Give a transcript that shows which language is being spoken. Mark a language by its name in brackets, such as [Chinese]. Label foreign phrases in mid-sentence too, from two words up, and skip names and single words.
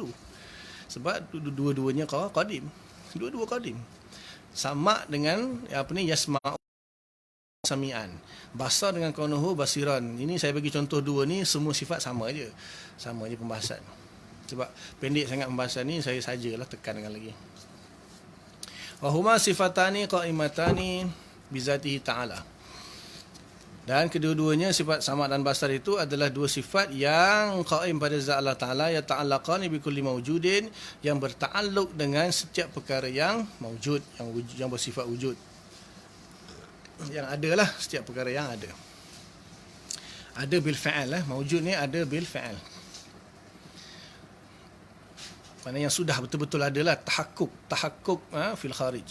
[Malay] Sebab dua-duanya qadim. Dua-dua qadim. Sama dengan [Arabic] يسمع سميعا. [Malay] Basar dengan [Arabic] كونه بصيرا. [Malay] Ini saya bagi contoh dua ni, semua sifat sama aja. Sama aja pembahasan. Sebab pendek sangat pembahasan ni, saya sajalah tekankan lagi. [Arabic] وهما صفتان قائمتان بذاته تعالى. [Malay] Dan kedua-duanya sifat sama dan basar itu adalah dua sifat yang qaim pada zat Allah Ta'ala, [Arabic] يتعلقان بكل موجود, [Malay] yang berta'alluq dengan setiap perkara yang mawjud, yang bersifat wujud. Yang ada lah, setiap perkara yang ada. Ada [Arabic] بالفعل [Malay] mawjud ni ada [Arabic] بالفعل. [Malay] Mana yang sudah betul-betul adalah [Arabic] تحقق في الخارج.